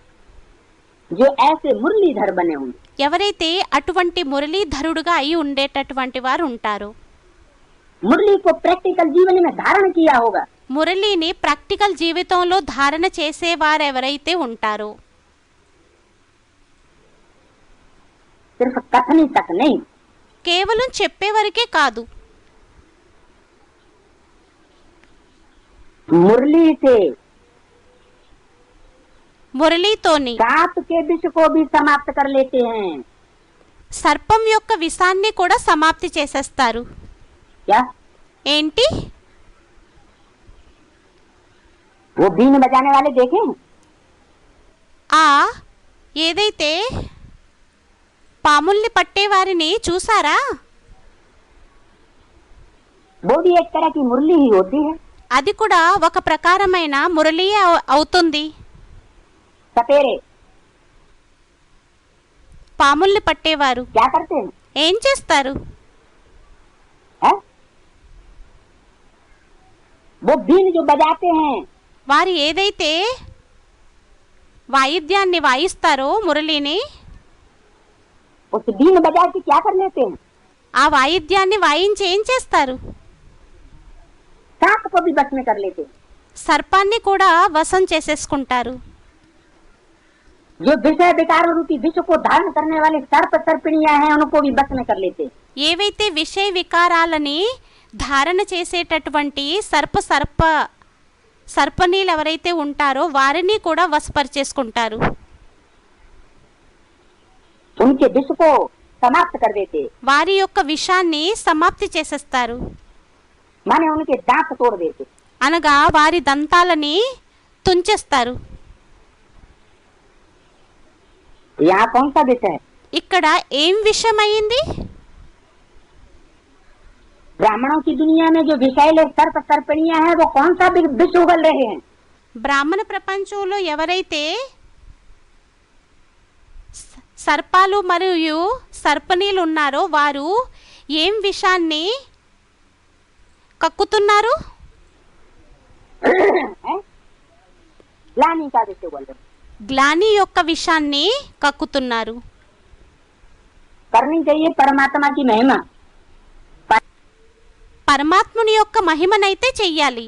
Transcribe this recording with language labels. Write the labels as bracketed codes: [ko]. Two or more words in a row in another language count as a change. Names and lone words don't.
[hi] जो ऐसे मुरलीधर बने होंगे, [te] ఎవరైతే అటువంటి మురళీధరుడుగా అయి ఉండేటటువంటి వారు ఉంటారో, [hi] मुरली को प्रैक्टिकल जीवन में धारण किया होगा, [te] మురళిని ప్రాక్టికల్ జీవితంలో ధారణ చేసేవారు ఎవరైతే ఉంటారో, [hi] सिर्फ कथनी तक नहीं, [te] కేవలం చెప్పేవరకే కాదు, [hi] मुरली से [te] మురళితోని [hi] सांप के विष को भी समाप्त कर लेते हैं। [te] సర్పం యొక్క విషాన్ని కూడా సమాప్తి చేసేస్తారు. [hi] क्या [te] ఏంటి? [hi] वो बीन बजाने वाले देखे हैं? [te] ఆ ఏదైతే పాముల్ని పట్టేవారిని చూసారా? [hi] वो भी एक तरह की मुरली ही होती है। [te] అది కూడా ఒక ప్రకారమైన మురళి అవుతుంది. [hi] सपेरे [te] పాముల్ని పట్టేవారు [hi] क्या करते हैं? [te] ఏం చేస్తారు? [hi] है? वो बीन जो बजाते हैं, [te] వారు ఏదైతే వాయిద్యాన్ని వాయిస్తారో మురళిని, [hi] उस बीन बजा के क्या कर लेते हैं? [te] ఆ వాయిద్యాన్ని వాయించి ఏం చేస్తారు? [hi] सांप को भी बस में कर लेते हैं। [te] సర్పాన్ని కూడా వశం చేసేసుకుంటారు. [hi] जो विषय विकार रूपी विष को धारण करने वाले सर्प सर्पिणियां हैं, उनको भी बस में कर लेते हैं। [te] ఏవైతే విషయ వికారాలని ధారణ చేసేటటువంటి సర్పనీలు ఎవరైతే ఉంటారో వారిని కూడా వశపరిచేసుకుంటారు. [hi] उनके विष को समाप्त कर देते, [te] వారి యొక్క విషాన్ని సమాప్తి చేసేస్తారు. [hi] माने उनके दांत तोड़ देते। [te] అనగా వారి దంతాలని తుంచేస్తారు. [hi] यहाँ कौन सा विषय है? [te] ఇక్కడ ఏం విషయమైంది? [hi] ब्राह्मणों की दुनिया में जो विषैले सर्प सर्पिणियां हैं, वो कौन सा विष उगल रहे हैं? [te] బ్రాహ్మణ ప్రపంచంలో ఎవరైతే సర్పాలు మరియు సర్పనీలు ఉన్నారో వారు ఏం విషాన్ని కక్కుతున్నారు? [hi] ग्लानि का विष उगल रहे हैं। [te] గ్లాని యొక్క విషాన్ని కక్కుతున్నారు. [hi] करनी चाहिए परमात्मा की महिमा, [te] పరమాత్ముని యొక్క మహిమనైతే చెయ్యాలి.